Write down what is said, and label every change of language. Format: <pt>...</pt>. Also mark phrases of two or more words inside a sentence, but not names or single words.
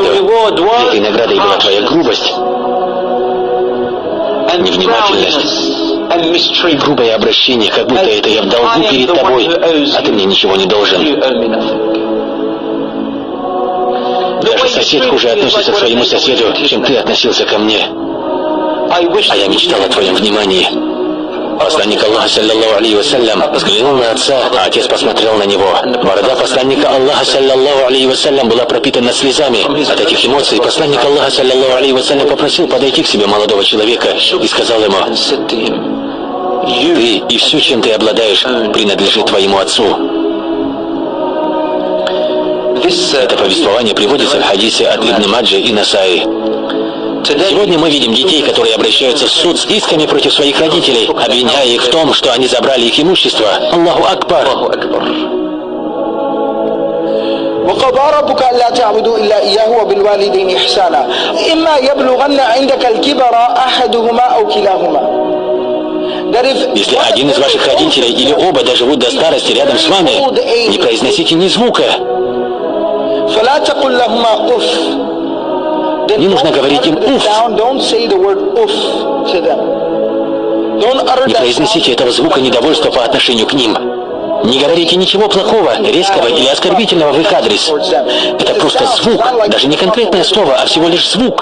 <ru>Этой наградой была твоя грубость, невнимательность, грубое обращение, как будто это я в долгу перед тобой, а ты мне ничего не должен. Даже сосед хуже относится к своему соседу, чем ты относился ко мне. А я мечтал о твоем внимании». Посланник Аллаха,</ru> <ar>صلى الله عليه وسلم,</ar> <ru>взглянул на отца, а отец посмотрел на него. Борода посланника Аллаха,</ru> <ar>صلى الله عليه وسلم,</ar> <ru>была пропитана слезами. От этих эмоций посланник Аллаха,</ru> <ar>صلى الله عليه وسلم,</ar> <ru>попросил подойти к себе молодого человека и сказал ему: Ты и все, чем ты обладаешь, принадлежит твоему отцу. Это повествование приводится в хадисе от Ибн Маджи и Насаи. Сегодня мы видим детей, которые обращаются в суд с исками против своих родителей, обвиняя их в том, что они забрали их имущество.</ru> <ar>الله أكبر. وقضى ربك ألا تعبدوا إلا إياه وبالوالدين إحسانا إما يبلغن عندك الكبر أحدهما أو كلاهما.</ar> <ru>Если один из ваших родителей или оба доживут до старости рядом с вами, не произносите ни звука.</ru> <ar>فلا تقل لهما أف.</ar> <ru>Не нужно говорить им «уф». Не произнесите этого звука недовольства по отношению к ним. Не говорите ничего плохого, резкого или оскорбительного в их адрес. Это просто звук, даже не конкретное слово, а всего лишь звук.</ru>